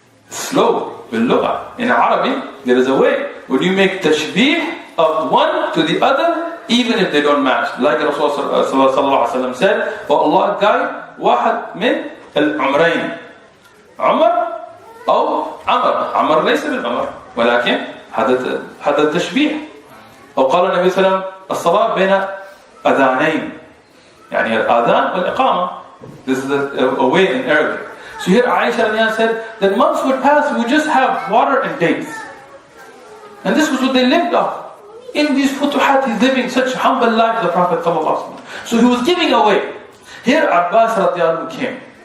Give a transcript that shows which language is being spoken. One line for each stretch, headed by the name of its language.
English: Slow,
Arabic: باللغة.
English: In Arabic, there is a way. When you make tashbih of one to the other, even if they don't match. Like Rasulullah sallallahu alaihi wasallam said, for Allah guide
Arabic: واحد من العمرين. عمر أو عمر. عمر ليس بالعمر ولكن هذا التشبيه. أو قال النبي صلى الله عليه وسلم الصلاة بين أذانين يعني الآذان والإقامة.
English: This is a way in Arabic. So here Aisha said that months would pass, we would just have water and dates. And this was what they lived off. In these futuhat, he's living such humble life, the Prophet ﷺ. So he was giving away. Here Abbas radiallahu anhu came.